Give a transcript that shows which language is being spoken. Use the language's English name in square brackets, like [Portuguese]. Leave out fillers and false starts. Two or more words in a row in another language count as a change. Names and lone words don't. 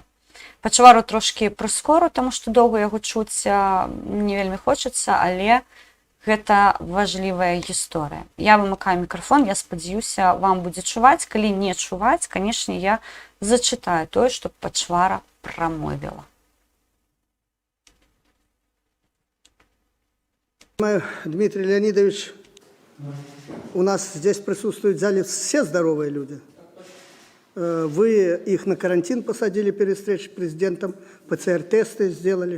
[Belarusian] Пачвару трошкі прыскору, таму што доўга яго чуць не вельмі хочацца, але гэта важлівая гісторыя. Я вымыкаю мікрафон, я спадзяюся, вам будзе чуваць. Калі не чуваць, канешне, я зачытаю тое, што Пачвара прамовіла. [Russian] Дмитрий Леонидович, у нас здесь присутствуют в зале все здоровые люди. Вы их на карантин посадили перед встречей с президентом, ПЦР-тесты сделали?